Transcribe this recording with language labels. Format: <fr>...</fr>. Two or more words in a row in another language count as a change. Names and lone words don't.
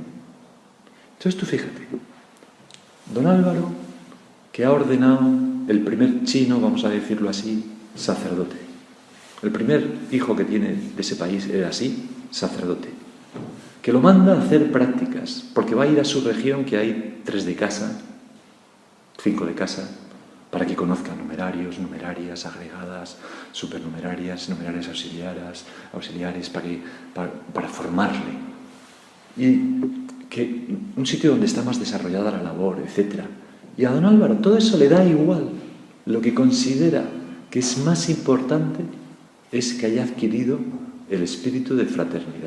<es>Entonces tú fíjate, don Álvaro, que ha ordenado el primer chino, vamos a decirlo así, sacerdote. El primer hijo que tiene de ese país era así, sacerdote. Que lo manda a hacer prácticas, porque va a ir a su región, que hay 3 de casa, 5 de casa, para que conozca numerarios, numerarias, agregadas, supernumerarias, numerarias auxiliares, para formarle. Y que un sitio donde está más desarrollada la labor, etc. Y a don Álvaro todo eso le da igual. Lo que considera que es más importante es que haya adquirido el espíritu de fraternidad.</es>